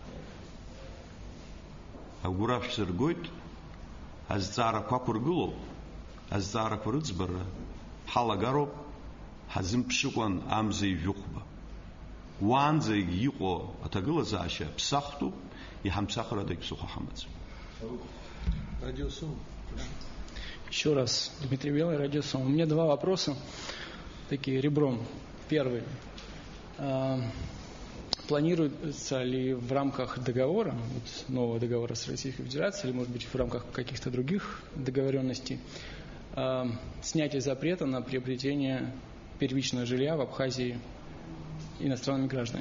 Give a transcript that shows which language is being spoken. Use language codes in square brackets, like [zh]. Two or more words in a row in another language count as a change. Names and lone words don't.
[ab] Агәра шәсыргоит, азҵаарақәа ақәыргылоуп, азҵаарақәа рыӡбара ҳалагароуп, ҳазымԥшыкәан амза ижәыхәба. Уаанӡа иҟоу аҭагылазаашьа ԥсахтәуп, иҳамԥсахрада ԥсыхәа ҳамаӡам. [ru] Еще раз, Дмитрий Белый, Радио Сом. У меня два вопроса, такие ребром. Первый. Планируется ли в рамках договора, вот нового договора с Российской Федерацией, или, может быть, в рамках каких-то других договоренностей, снятие запрета на приобретение первичного жилья в Абхазии иностранными гражданами?